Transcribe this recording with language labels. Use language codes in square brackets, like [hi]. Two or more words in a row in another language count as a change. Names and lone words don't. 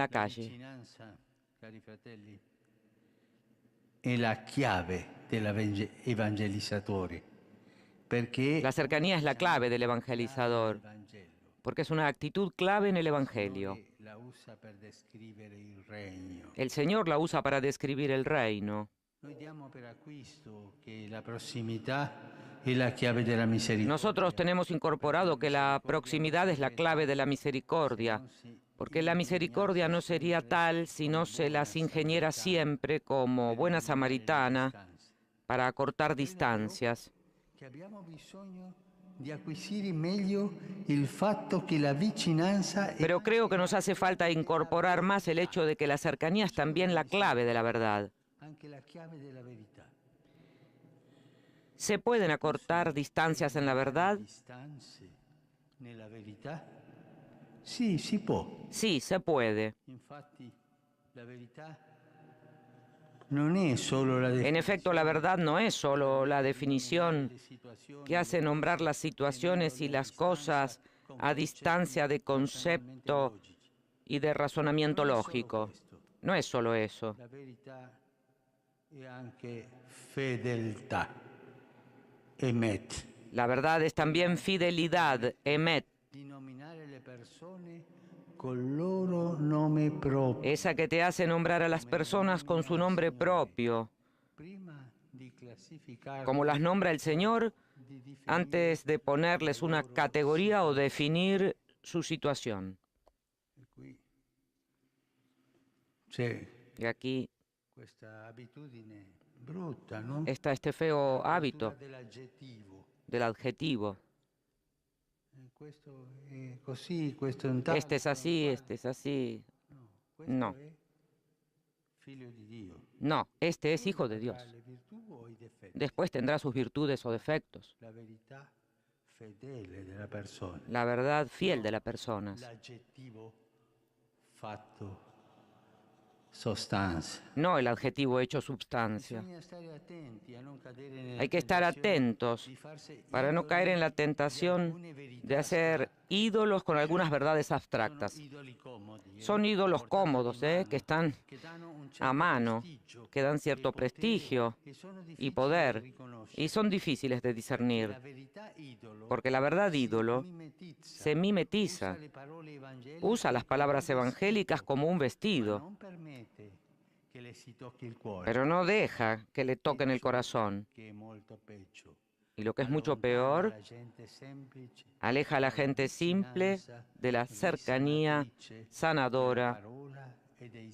[es] La calle. [it] vicinanza, cari fratelli, è la chiave dell'evangelizzatore, perché [es] La cercanía es la clave del evangelizador, [it] il Vangelo [es] porque es una actitud clave en el Evangelio. [it] la usa per descrivere il regno. [es] El Señor la usa para describir el reino. [it] Noi diamo per acquisto che la prossimità è la chiave della misericordia. [es] Nosotros tenemos incorporado que la proximidad es la clave de la misericordia, porque la misericordia no sería tal si no se las ingeniera siempre como buena samaritana para acortar distancias. [it] Che abbiamo bisogno di acquisire meglio il fatto che la vicinanza è [es] Pero creo que nos hace falta incorporar más el hecho de que la cercanía es también la clave de la verdad. [it] anche la chiave della verità. [es] ¿Se pueden acortar distancias en la verdad? [it] Distanze nella verità? Sì, si può. [es] Sí, se puede. [it] Infatti la verità non è solo la [es] En efecto, la verdad no es solo la definición que hace nombrar las situaciones y las cosas a distancia de concepto y de razonamiento lógico. No es solo eso. [it] La verità è anche fedeltà. Emet. [es] La verdad es también fidelidad, emet, [it] Di nominare le persone col loro nome proprio. [es] esa que te hace nombrar a las personas con su nombre propio, [it] Prima di classificare, [es] como las nombra el Señor, [it] di definire [es] antes de ponerles una categoría o definir su situación. [it] qui. C'è [es] Y aquí [it] questa abitudine brutta, no? [es] está este feo hábito [it] Dell'aggettivo. [es] del adjetivo. [it] Questo è così, questo è un tal. [es] Este es así, este es así. [it] Questo [es] No. [it] è figlio di Dio. [es] No, este es hijo de Dios. [it] Ha le virtù o i difetti? [es] Después tendrá sus virtudes o defectos. [it] La verità fedele della persona. [es] La verdad fiel de las personas. [it] L'aggettivo fatto sostanza. [es] No el adjetivo hecho substancia. [it] Bisogna stare attenti a non cadere nella [es] Hay que estar [it] tentazione [es] atentos [it] di farsi [es] para no [it] idoli [es] caer en la [it] di [es] tentación [it] alcune verità [es] de hacer ídolos con algunas verdades abstractas. [it] Sono idoli comodi, [es] Son ídolos cómodos, que están [it] che danno un certo [es] a mano, [it] prestigio [es] que dan cierto [it] e potere, [es] prestigio [it] e sono [es] y [it] difficili da [es] poder, [it] riconoscere. [es] y son difíciles de discernir, [it] La verità idolo [es] porque la verdad ídolo se mimetiza, [it] usa le parole evangeliche [es] usa las palabras [it] come un [es] evangélicas como un [it] ma [es] vestido, [it] non permette che le si tocchi il cuore, [es] pero no deja que le toquen el corazón. [it] che è molto peggio. [es] Y lo que es mucho [it] Allontana [es] peor, [it] la gente semplice [es] aleja a la gente simple de la cercanía sanadora [it] parola e dei